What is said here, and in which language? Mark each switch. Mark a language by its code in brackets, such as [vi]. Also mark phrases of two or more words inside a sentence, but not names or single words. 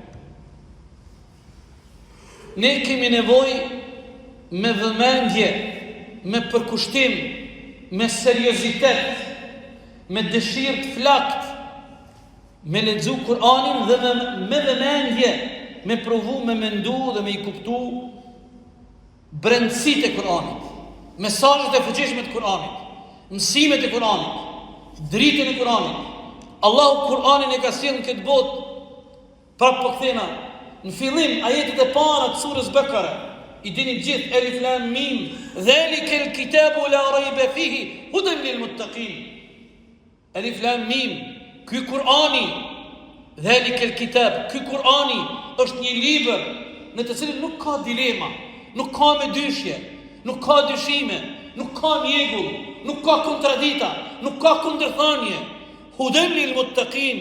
[sq] Ne kemi nevojë me vëmendje, me përkushtim, me seriozitet, me dëshirë të flakt, me lexu Kur'anin dhe me vëmendje, me provu, me mendu dhe me I kuptu brendësitë e Kur'anit, mesazhet e fuqishme të Kur'anit, mësimet e Kur'anit, dritën e Kur'anit. Allahu Kur'anin e ka sjellë në këtë botë, prapë po kthena, në fillim ajetet e para të surës Bekare, I dini gjithë, [ar] الم ذلك الكتاب لا ريب فيه هدى للمتقين. الم, [sq] ky Kur'ani, [ar] ذلك الكتاب, [sq] ky Kur'ani është një libër në të cilin nuk ka dilema, nuk ka me dyshje, nuk ka dyshime, nuk ka mjegull, nuk ka kontradita, nuk ka kundërthënie. [ar] هدى للمتقين.